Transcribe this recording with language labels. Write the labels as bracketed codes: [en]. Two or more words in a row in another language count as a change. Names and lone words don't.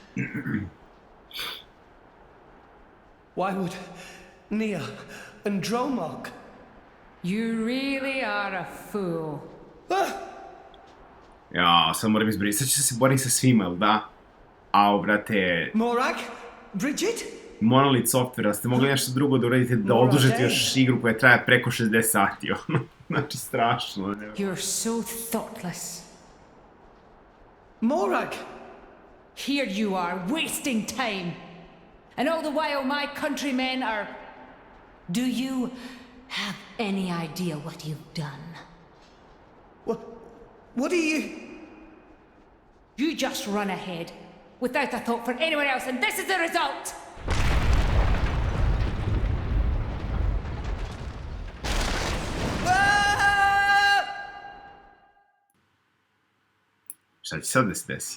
[en] Why would Nia and Dromok? You really are a fool. [sr] Ja, sad moram izbriti. Sad ću se boriti sa svima, jel da? Au, brate... Morag? Bridget? Monolith Software, ste mogli nešto drugo da uradite da odužete još igru koja traje preko 60 sati, ono. Znači, strašno. [en] You're so thoughtless. Morag! Here you are, wasting time. And all the while my countrymen are... Do you have any idea what you've done? What do you... You just run ahead, without a thought for anyone else, and this is the result! [sr] Šta će sad da se desi?